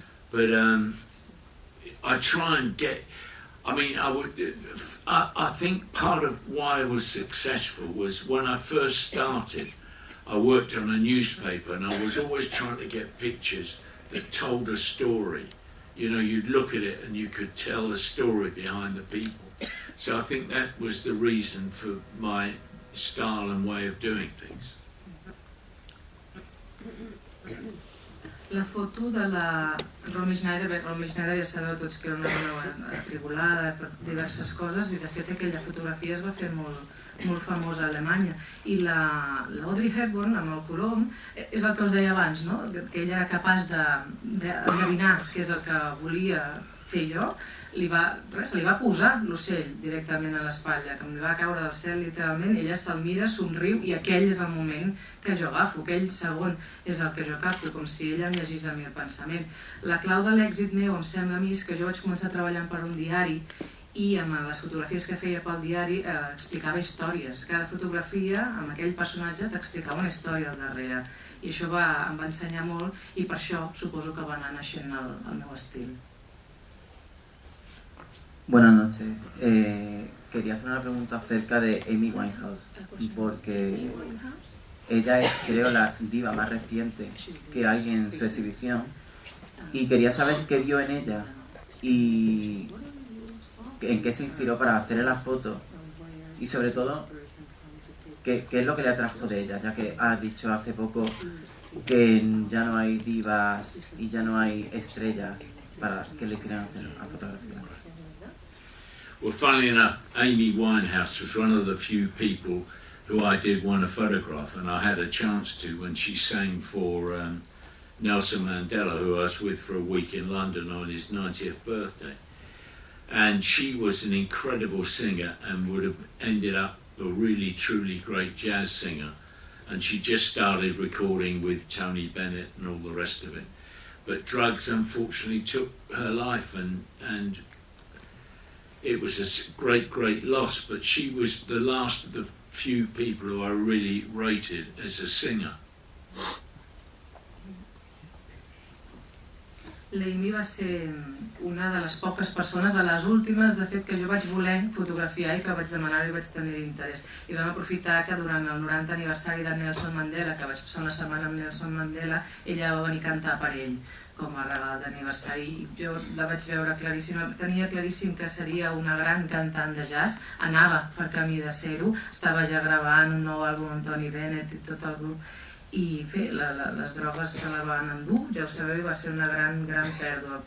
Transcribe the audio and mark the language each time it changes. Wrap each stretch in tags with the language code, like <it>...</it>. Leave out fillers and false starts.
<en>But I try and get. I mean, I think part of why I was successful was when I first started, I worked on a newspaper, and I was always trying to get pictures that told a story. You'd look at it and you could tell the story behind the people. So I think that was the reason for my style and way of doing things.</en> <ca>La foto de la Romy Schneider, Romy Schneider ja sabeu tots que era una dona atribulada per diverses coses, i de fet aquella fotografia es va fer molt famosa a Alemanya. I l'Audrey Hepburn, amb el colom, és el que us deia abans, que ella era capaç d'endevinar què és el que volia fer jo. Se li va posar l'ocell directament a l'espatlla, que em va caure del cel literalment, ella se'l mira, somriu, i aquell és el moment que jo agafo, aquell segon és el que jo capto, com si ella em llegís a mi el pensament. La clau de l'èxit meu, em sembla a mi, és que jo vaig començar treballant per un diari i amb les fotografies que feia pel diari explicava històries. Cada fotografia, amb aquell personatge, t'explicava una història al darrere. I això em va ensenyar molt, i per això suposo que va anar naixent el meu estil.</ca> <es>Buenas noches. Quería hacer una pregunta acerca de Amy Winehouse, porque ella es, creo, la diva más reciente que hay en su exhibición, y quería saber qué vio en ella y en qué se inspiró para hacerle la foto, y sobre todo qué es lo que le atrajo de ella, ya que has dicho hace poco que ya no hay divas y ya no hay estrellas para que le quieran hacer la fotografía.</es> <en>Well, funnily enough, Amy Winehouse was one of the few people who I did want to photograph, and I had a chance to when she sang for Nelson Mandela, who I was with for a week in London on his 90th birthday. And she was an incredible singer and would have ended up a really, truly great jazz singer. And she just started recording with Tony Bennett and all the rest of it. But drugs unfortunately took her life, and it was a great, great loss, but she was the last of the few people who I really rated as a singer.</en> <ca>L'Amy va ser una de les poques persones, de les últimes, de fet, que jo vaig voler fotografiar i que vaig demanar i vaig tenir interès. I vam aprofitar que durant el 90 aniversari de Nelson Mandela, que vaig passar una setmana amb Nelson Mandela, ella va venir a cantar per ell com a regal d'aniversari, i jo la vaig veure claríssima, tenia claríssim que seria una gran cantant de jazz, anava per camí de ser-ho, estava ja gravant un nou àlbum amb Tony Bennett i tot el grup, i les drogues se la van endur, ja ho sabeu, va ser una gran pèrdua.</ca>